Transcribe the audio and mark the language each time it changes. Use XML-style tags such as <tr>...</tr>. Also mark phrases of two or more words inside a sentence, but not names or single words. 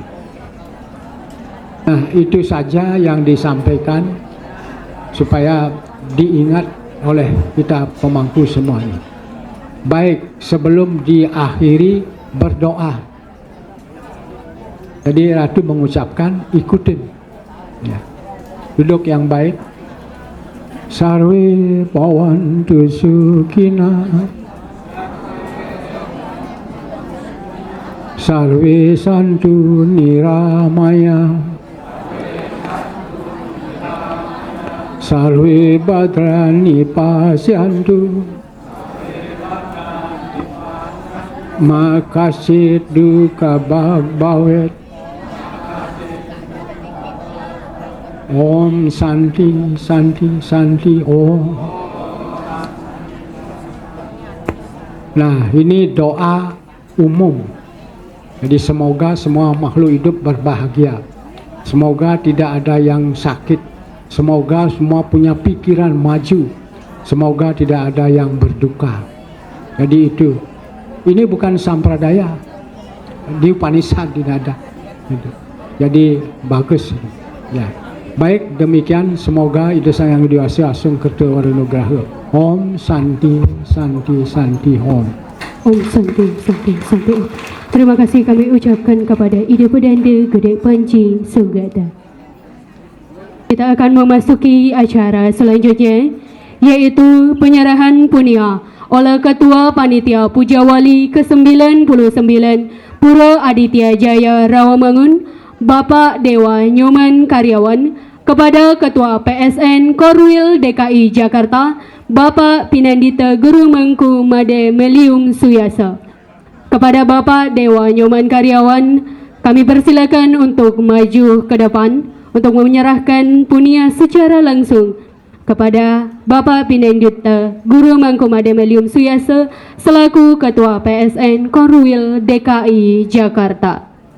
<id>Nah, itu saja yang disampaikan supaya diingat oleh kita pemangku semuanya. Baik, sebelum diakhiri berdoa. Jadi Ratu mengucapkan, ikutin. Ya. Duduk yang baik.</id> <sa>Sarwe pawantu sukina, sarwe santu niramaya, sarwe badrani pasyantu, makasih duka bawet. Om Santi Santi Santi Om.</sa> <id>Nah, ini doa umum. Jadi semoga semua makhluk hidup berbahagia. Semoga tidak ada yang sakit. Semoga semua punya pikiran maju. Semoga tidak ada yang berduka. Jadi itu. Ini bukan sampradaya. Di Upanishad tidak ada. Jadi bagus. Ya. Baik, demikian semoga Ida Sang Yang Widi</id> <ban>Asung Kerta Waranugraha.</ban> <sa>Om Santi Santi Santi Om. Om Santi Santi Santi Om.</sa> <id>Terima kasih kami ucapkan kepada Ida Pedanda Gede Panji Sugata. Kita akan memasuki acara selanjutnya, yaitu penyerahan punia oleh Ketua Panitia Puja Wali ke-99 Pura Aditya Jaya Rawamangun, Bapak Dewa Nyoman Karyawan, kepada Ketua PSN Korwil DKI Jakarta, Bapak Pinandita Guru Mengku Made Melium Suyasa. Kepada Bapak Dewa Nyoman Karyawan, kami persilakan untuk maju ke depan untuk menyerahkan punia secara langsung kepada Bapak Pinandita Guru Mengku Made Melium Suyasa selaku Ketua PSN Korwil DKI Jakarta.</id>